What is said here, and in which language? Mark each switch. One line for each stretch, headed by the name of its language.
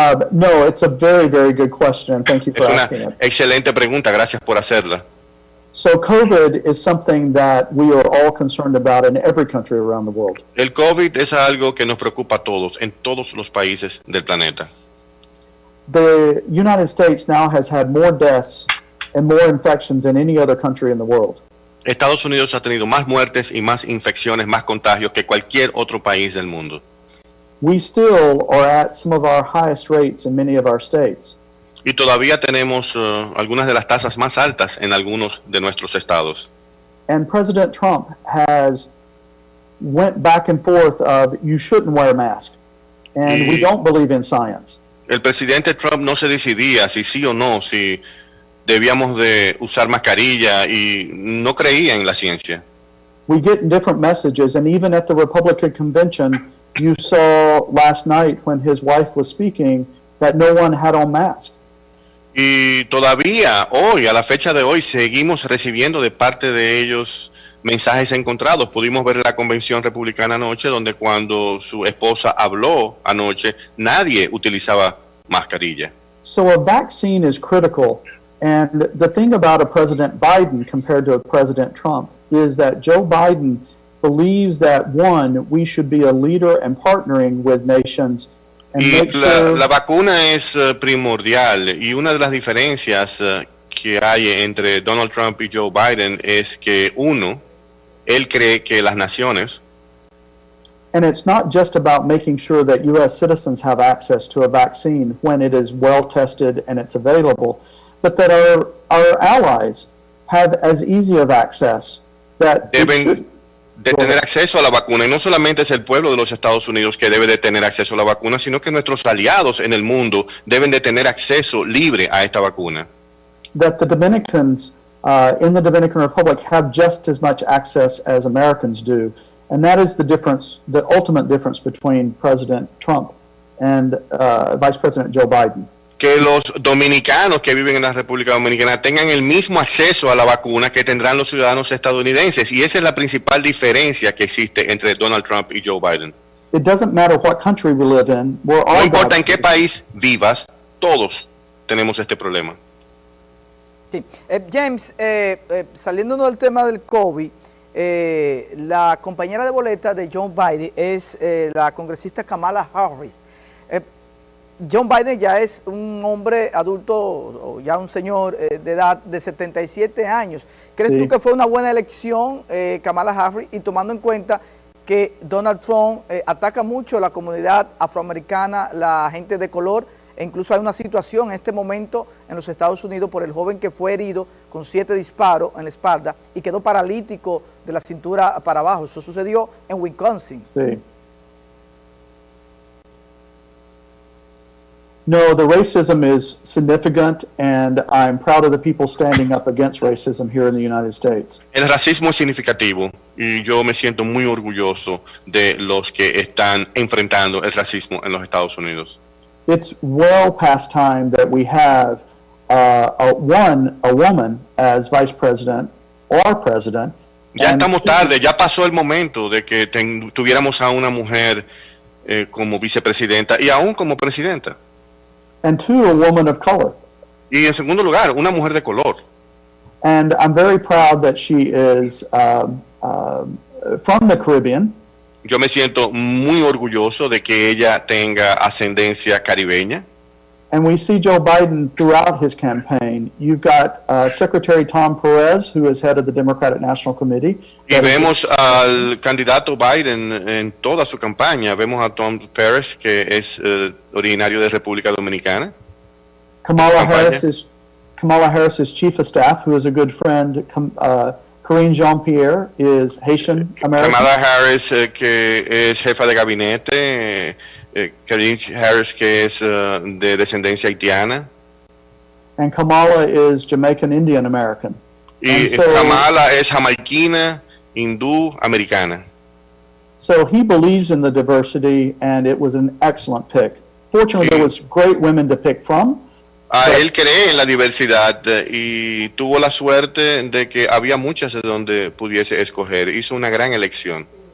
English: No, it's a very, very good question, and thank you for
Spanish: Es una
English: asking it.
Spanish: excelente pregunta, gracias por hacerla.
English: So COVID is something that we are all concerned about in every country around the world.
Spanish: El COVID es algo que nos preocupa a todos, en todos los países del planeta.
English: The United States now has had more deaths and more infections than any other country in the world.
Spanish: Estados Unidos ha tenido más muertes y más infecciones, más contagios que cualquier otro país del mundo.
English: We still are at some of our highest rates in many of our states.
Spanish: Y todavía tenemos algunas de las tasas más altas en algunos de nuestros estados.
English: And President Trump has went back and forth of you shouldn't wear a mask. And we don't believe in science.
Spanish: El presidente Trump no se decidía si sí o no, si debíamos de usar mascarilla y no creía en la ciencia.
English: We get different messages, and even at the Republican convention, you saw last night when his wife was speaking that no one had on masks.
Spanish: Y todavía hoy, a la fecha de hoy, seguimos recibiendo de parte de ellos mensajes encontrados. Pudimos ver la convención republicana anoche, donde cuando su esposa habló anoche, nadie utilizaba mascarilla.
English: So a vaccine is critical. And the thing about a President Biden compared to a President Trump is that Joe Biden believes that, one, we should be a leader and partnering with nations. And
Spanish: Y
English: make sure
Spanish: la vacuna es primordial, y una de las diferencias que hay entre Donald Trump y Joe Biden es que uno, él cree que las naciones,
English: and it's not just about making sure that U.S. citizens have access to a vaccine when it is well tested and it's available, but that our allies have as easy of access that it
Spanish: deben
English: should.
Spanish: de tener acceso a la vacuna. Y no solamente es el pueblo de los Estados Unidos que debe de tener acceso a la vacuna, sino que nuestros aliados en el mundo deben de tener acceso libre a esta vacuna.
English: That the Dominicans in the Dominican Republic have just as much access as Americans do. And that is the difference, the ultimate difference between President Trump and Vice President Joe Biden.
Spanish: Que los dominicanos que viven en la República Dominicana tengan el mismo acceso a la vacuna que tendrán los ciudadanos estadounidenses. Y esa es la principal diferencia que existe entre Donald Trump y Joe Biden.
English: It doesn't matter what country we live in. We're all
Spanish: No importa en qué país vivas, todos tenemos este problema. Sí. James, saliéndonos del tema del COVID, la compañera de boleta de Joe Biden es la congresista Kamala Harris. Joe Biden ya es un hombre adulto, o ya un señor de edad de 77 años. ¿Crees tú que fue una buena elección Kamala Harris, y tomando en cuenta que Donald Trump ataca mucho a la comunidad afroamericana, la gente de color, e incluso hay una situación en este momento en los Estados Unidos por el joven que fue herido con 7 disparos en la espalda y quedó paralítico de la cintura para abajo? Eso sucedió en Wisconsin. Sí.
English: No, the racism is significant, and I'm proud of the people standing up against racism here in the United States.
Spanish: El racismo es significativo y yo me siento muy orgulloso de los que están enfrentando el racismo en los Estados Unidos.
English: It's well past time that we have a woman as vice president or president.
Spanish: Ya estamos tarde, ya pasó el momento de que tuviéramos a una mujer como vicepresidenta y aún como presidenta.
English: And two, a woman of color.
Spanish: Y en segundo lugar, una mujer de color.
English: And I'm very proud that she is from the Caribbean.
Spanish: Yo me siento muy orgulloso de que ella tenga ascendencia caribeña.
English: And we see Joe Biden throughout his campaign. You've got Secretary Tom Perez, who is head of the Democratic National Committee.
Spanish: Y vemos al candidato Biden en toda su campaña. Vemos a Tom Perez, que es originario de República Dominicana.
English: Kamala Harris is chief of staff, who is a good friend. Karine Jean-Pierre is Haitian American.
Spanish: Kamala Harris, que es jefa de gabinete. Karine Harris, que es de descendencia haitiana.
English: And Kamala is Jamaican Indian American.
Spanish: Y Kamala es jamaiquina, hindú, americana.
English: So he believes in the diversity, and it was an excellent pick. Fortunately, there was great women to pick from.
Spanish: Él cree en la diversidad y tuvo la suerte de que había muchas de donde pudiese escoger. Hizo una gran elección.